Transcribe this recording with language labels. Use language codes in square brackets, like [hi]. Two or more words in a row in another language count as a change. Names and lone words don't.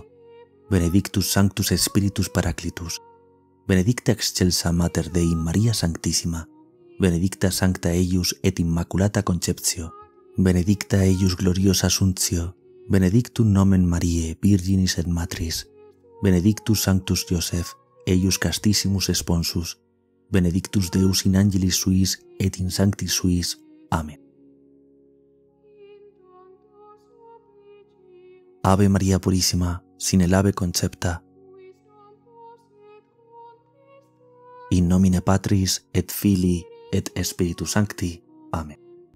[la] benedictus sanctus Spiritus Paraclitus, benedicta excelsa Mater Dei Maria Sanctissima, benedicta sancta eius et immaculata conceptio, benedicta eius gloriosa Assuntio, benedictum nomen Mariae Virginis et Matris, benedictus sanctus Joseph, eius castissimus sponsus, benedictus Deus in angelis suis et in sanctis suis. [es] Amén. Ave María Purísima, sin el ave concepta, [la] in nomine Patris et Filii et Spiritus Sancti. [es] Amén.